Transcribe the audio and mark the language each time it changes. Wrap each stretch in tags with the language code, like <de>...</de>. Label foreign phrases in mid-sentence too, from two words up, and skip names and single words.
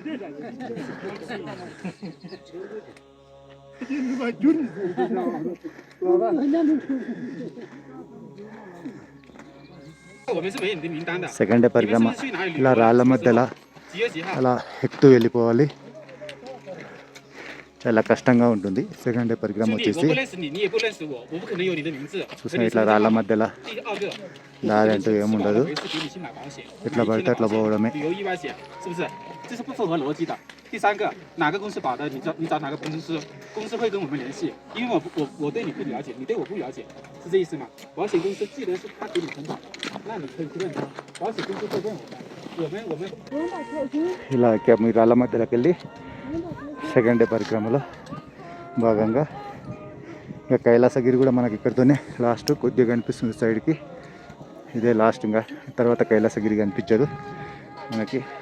<en>second day</en> <te>పరిక్రమ ఇలా రాళ్ళ మధ్యలో అలా ఎక్కుతూ వెళ్ళిపోవాలి. చాలా కష్టంగా ఉంటుంది.</te> <en>second day</en> <te>పరిక్రమ వచ్చేసి చూసిన ఇట్లా రాళ్ళ మధ్యలో దారి అంటూ ఏముండదు, ఇట్లా పడితే అట్లా పోవడమే.</te> <zh>这是不符合逻辑的。第三个，哪个公司保的，你找哪个公司，公司会跟我们联系，因为我对你不了解，你对我不了解，是这意思吗？保险公司既然是他给你承保，那你可以去问他，保险公司会问我们。</zh> <te>ఇలా ఎక్కాము ఈ రాళ్ళ మధ్యలోకి వెళ్ళి</te> <en>second day</en> <te>పరిక్రమలో భాగంగా. ఇంకా కైలాసగిరి కూడా మనకి ఇక్కడితోనే లాస్ట్, కొద్దిగా కనిపిస్తుంది సైడ్కి. ఇదే లాస్ట్, ఇంకా తర్వాత కైలాసగిరి కనిపించదు మనకి.</te>